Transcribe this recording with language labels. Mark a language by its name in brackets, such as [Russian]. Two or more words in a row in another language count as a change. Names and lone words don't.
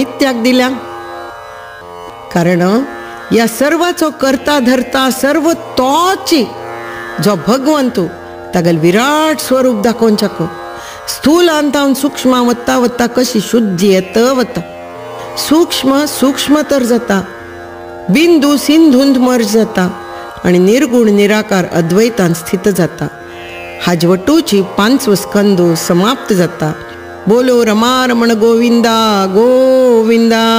[Konkani] इत्याक दिल्या कारण ह्या सर्वाचो करता धरता सर्व तोची जो भगवंतू तागेल विराट स्वरूप दाखोवच्याक स्थूल अंतावन सूक्ष्म वत्ता वत्ता कशी शुद्धी येत वता सूक्ष्म सूक्ष्मतर जाता बिंदू सिंधूंत मर्ज जाता आनी निर्गुण निराकार अद्वैतान स्थित जाता हाजवटूची 5 स्कंदो समाप्त जाता बोलो रमा रमण गोविंदा गोविंदा.